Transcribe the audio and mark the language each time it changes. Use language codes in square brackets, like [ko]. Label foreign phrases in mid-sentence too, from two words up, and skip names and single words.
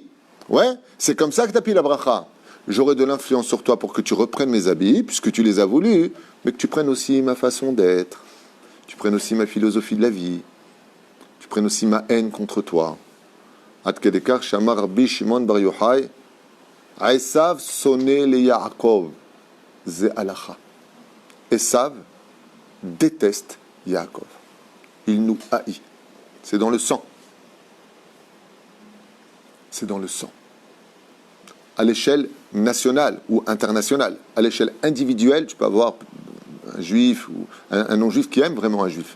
[fr] Ouais, c'est comme ça que tu as pris la bracha. J'aurai de l'influence sur toi pour que tu reprennes mes habits, puisque tu les as voulus, mais que tu prennes aussi ma façon d'être. Tu prennes aussi ma philosophie de la vie. Tu prennes aussi ma haine contre toi. [he] עד כדי כך אמר רבי שמעון בר יוחאי עשו שונא ליעקב זו הלכה. [fr] Esav déteste Yaakov. Il nous haït. C'est dans le sang. C'est dans le sang. À l'échelle nationale ou internationale, à l'échelle individuelle, tu peux avoir un juif ou un non-juif qui aime vraiment un juif.